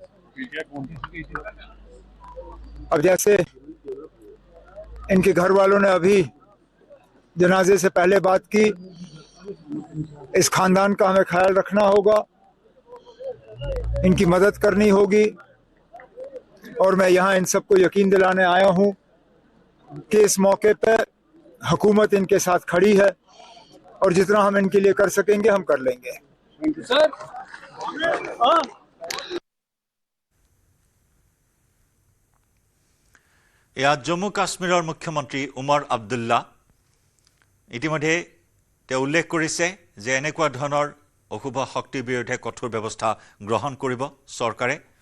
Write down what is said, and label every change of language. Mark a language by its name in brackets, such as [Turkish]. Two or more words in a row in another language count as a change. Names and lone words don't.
[Hindi] अब जैसे इनके घर वालों ने अभी जनाजे से पहले बात की, इस खानदान का हमें ख्याल रखना होगा, इनकी मदद करनी होगी। और मैं यहाँ इन सबको यकीन दिलाने आया हूँ कि इस मौके पर हुकूमत इनके साथ खड़ी है और जितना हम इनके लिए कर सकेंगे हम कर लेंगे। [Assamese] ইয়াত জম্মু কাশ্মীৰৰ মুখ্যমন্ত্ৰী উমৰ আব্দুল্লা ইতিমধ্যে তেওঁ উল্লেখ কৰিছে যে এনেকুৱা ধৰণৰ অশুভ শক্তিৰ বিৰুদ্ধে কঠোৰ ব্যৱস্থা গ্ৰহণ কৰিব চৰকাৰে।